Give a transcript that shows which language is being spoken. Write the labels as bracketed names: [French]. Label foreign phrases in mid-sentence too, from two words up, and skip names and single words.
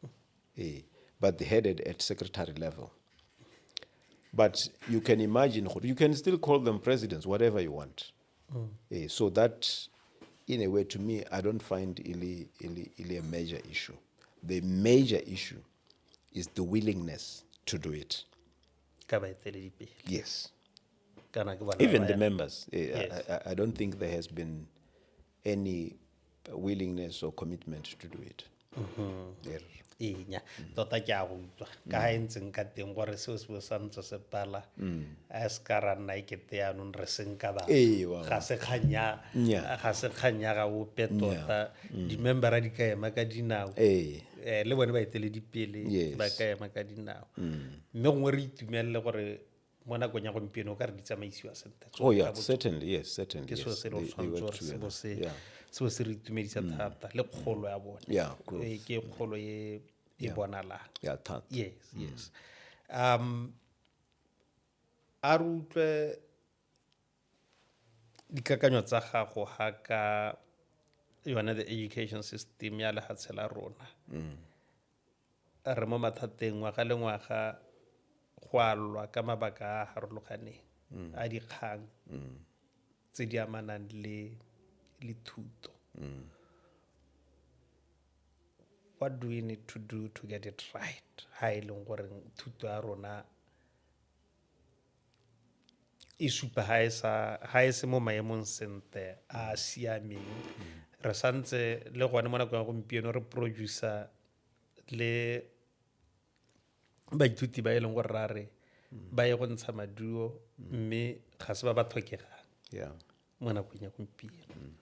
[English] But headed at secretary level. But you can imagine, you can still call them presidents, whatever you want. So that, in a way, to me, I don't find it a major issue. The major issue is the willingness to do it. [Tswana] Ka baeteledipele. [English] Yes. [Tswana] Kana ke bona [English] Even [Tswana] ba [English] the [Tswana] ya- [English] members. Yes. I don't think there has been any willingness or commitment to do it. Yeah. [Tswana] nya tota ke a go utlwa ka ga e ntseng ka teng gore seo se bo sa ntse se pala a se ka ra nna ekete yaanong re seng ka batho ga se kganya ga ope tota di-membera di ka ema ka dinao le bone baeteledipele ba ka ema ka dinao mme gongwe re itumelele gore mo nakong ya gompieno o ka re di tsamaisiwa sentle. [English] Oh yeah, certainly, yes, certainly. [Tswana] Ke seo [English] Yes. [Tswana] se re tshwanetse gore se bo se re itumedisa thata le kgolo ya bone. [English] Yeah, growth. [Tswana] Ke kgolo e bonalang. [English] Yeah, that. Yes. [Tswana] A re utlwe dikakanyo tsa gago ga ka yone [English] the education system [Tswana] ya lehatshe la rona. Re mo mathateng ngwaga le ngwaga go alwa ka mabaka a harologaneng a dikgang tse di amanang le thuto. [English] What do we need to do to get it right? [Tswana] Ha e leng gore thuto ya rona e supa ha e se mo maemong sentle a siameng. Re santse le gone mo nakong ya gompieno re producer le baithuti ba e leng gore ra re ba ye go ntsha maduo mme ga se ba ba tlhokegang mo nakong ya gompieno.